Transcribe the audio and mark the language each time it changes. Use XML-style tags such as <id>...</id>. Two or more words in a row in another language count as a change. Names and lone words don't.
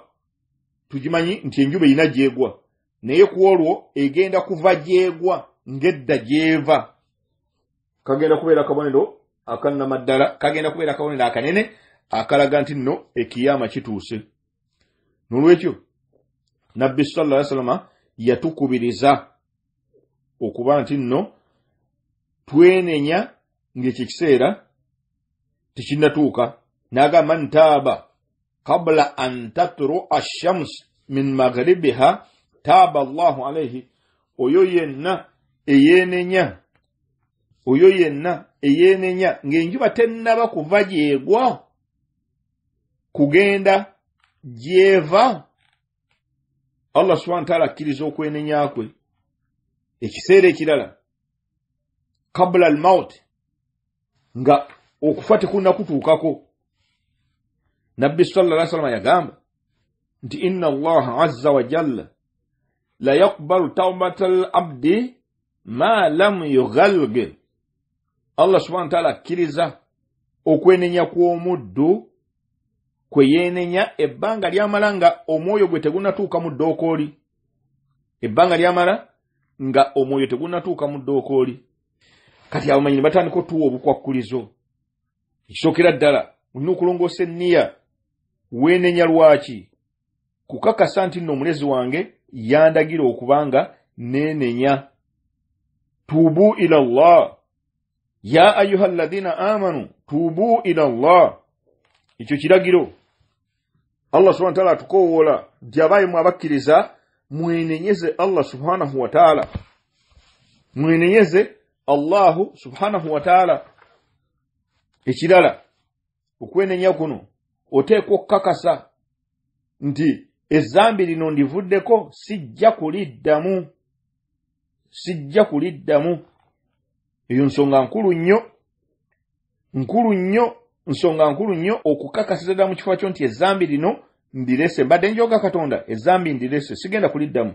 <lg>Tugimanyi nti enjuba erina gyegwa, naye ku olwo egenda kuva gyegwa ng'edda gyeva. Kagenda kubeera akabonero akannamaddala, kagenda kubeera akabonero akanene akalaga nti nno ekiyama kituuse. N'olwekyo Nabbi</lg> <ar>صلى الله عليه وسلم</ar> <lg>yatukubiriza okuba nti nno twenenya ng'ekyo ekiseera tekinnatuuka.</lg> <ar>N'agamba من تاب قبل أن تطلع الشمس من مغربها تاب الله عليه.</ar> <lg>Oyo yenna eyenenya ng'enjuba tennaba kuva gyegwa kugenda gyeva, Allah</lg> <ar>سبحانه وتعالى</ar> <lg>akkiriza okwenenya kwe. Ekiseera ekirala</lg> <ar>قبل الموت,</ar> <lg>nga okufa tekunnakutuukako. Nabbi</lg> <ar>صلى الله عليه وسلم</ar> <lg>yagamba nti</lg> <ar>إن الله عز وجل لا يقبل توبة العبد ما لم يغرغر.</ar> <lg>Allah</lg> <ar>سبحانه وتعالى</ar> <lg>akkiriza okwenenya kw'omuddu kwe yeenenya ebbanga lyamala nga omwoyo gwe tegunnatuuka mu ddookooli. Ebbanga lyamala nga omwoyo tegunnatuuka mu ddookooli. Kati abamanyi ne batandika otuwa obukwakkulizo. Ekisookera ddala olina okulongoosa enniya. Weenenya lwaki? Kukakasa nti nno omulezi wange yandagira okubanga neenenya.</lg> <ar>توبوا إلى الله يا أيها الذين آمنوا توبوا إلى الله.</ar> <lg>Ekyo kiragiro Allah</lg> <ar>سبحانه وتعالى</ar> <lg>atukowoola nti abayimu abakkiriza mwenenyeze Allah</lg> <ar>سبحانه وتعالى,</ar> <lg>mwenenyeze Allahu</lg> <ar>سبحانه وتعالى.</ar> <lg>Ekirala okwenenya kuno oteekwa okukakasa nti ezzambi lino ndivuddeko, sijja kuliddamu. Eyo nsonga nkulu nnyo okukakasiza ddala mu kifo kyo nti ezzambi lino ndirese, mbadde njoga Katonda ezzambi ndirese, sigenda kuliddamu.</lg>